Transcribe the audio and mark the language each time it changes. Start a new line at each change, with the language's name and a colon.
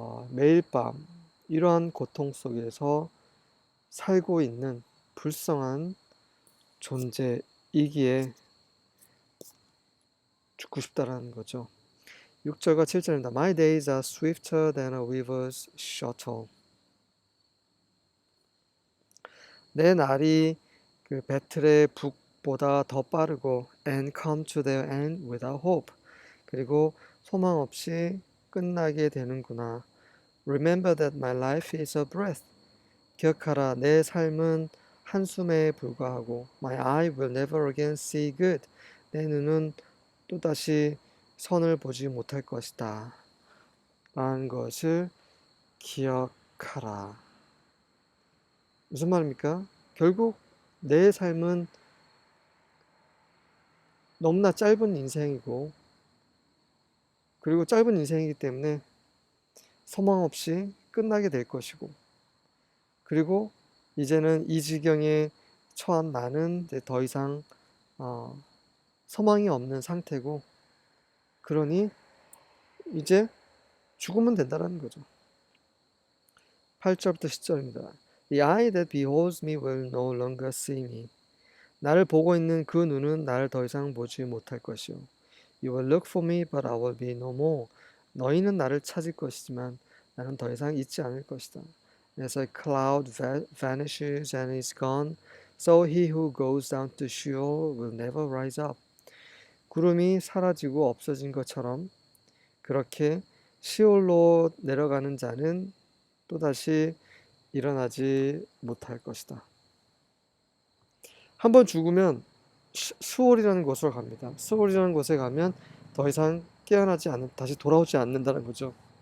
Korean: 매일 밤 이러한 고통 속에서 살고 있는 불쌍한 존재이기에 죽고 싶다라는 거죠. 6절과 7절입니다.
English: My days are swifter than a weaver's shuttle.
Korean: 내 날이 그 배틀의 북보다 더 빠르고
English: and come to their end without hope.
Korean: 그리고 소망 없이 끝나게 되는구나.
English: Remember that my life is a breath.
Korean: 기억하라, 내 삶은 한숨에 불과하고
English: My eye will never again see good.
Korean: 내 눈은 또다시 선을 보지 못할 것이다 라는 것을 기억하라. 무슨 말입니까? 결국 내 삶은 너무나 짧은 인생이고, 그리고 짧은 인생이기 때문에 소망 없이 끝나게 될 것이고, 그리고 이제는 이 지경에 처한 나는 이제 더 이상 소망이 없는 상태고, 그러니 이제 죽으면 된다는 거죠. 8절부터 10절입니다.
English: The eye that beholds me will no longer see me.
Korean: 나를 보고 있는 그 눈은 나를 더 이상 보지 못할 것이요.
English: You will look for me, but I will be no more.
Korean: 너희는 나를 찾을 것이지만 나는 더 이상 있지 않을 것이다.
English: As a cloud vanishes and is gone, so he who goes down to Sheol will never rise up.
Korean: 구름이 사라지고 없어진 것처럼 그렇게 시올로 내려가는 자는 또다시 일어나지 못할 것이다. 한번 죽으면 수월이라는 곳으로 갑니다. 수월이라는 곳에 가면 더 이상 깨어나지 않는, 다시 돌아오지 않는다는 거죠.